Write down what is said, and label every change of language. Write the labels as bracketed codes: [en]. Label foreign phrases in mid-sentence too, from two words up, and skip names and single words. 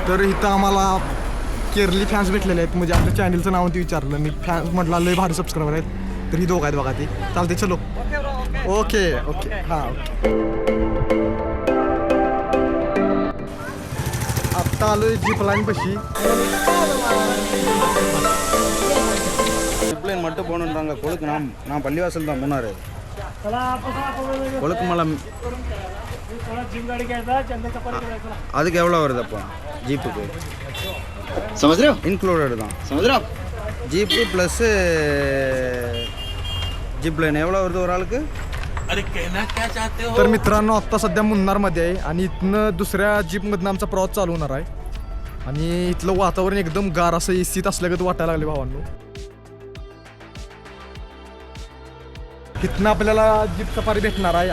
[mr] तर इथं आम्हाला केरली फॅन्स भेटलेले आहेत म्हणजे आपल्या चॅनलचं नाव ते विचारलं मी. फॅन्स म्हटलं लय भारी सबस्क्रायबर आहेत तर ही दोघं आहेत बघा ते. चालते चलो [en] okay okay [mr] हां आत्ता आलोय जीप लाईन पशी. [ta] ஜிப்லைன் மட்டும் போகணுன்றாங்க. கொழுக்கு நான் பள்ளிவாசல் தான் மூணாறு. கொழுக்கு மலை அதுக்கு எவ்வளோ வருது அப்போ ஜீப்புக்கு? [hi] समझ रहे हो? इंक्लूडेड தான். समझ रहे हो? [en] jeep plus zipline [ta] எவ்வளோ வருது ஒரு ஆளுக்கு? [mr] तर मित्रांनो आत्ता सध्या मुन्नारमध्ये आहे आणि इथनं दुसऱ्या जीपमधनं आमचा प्रवास चालू होणार आहे. आणि इथलं वातावरण एकदम गार असं एसीत असल्यागत वाटायला लागले भावांनो. इथनं आपल्याला जीप सफारी भेटणार आहे.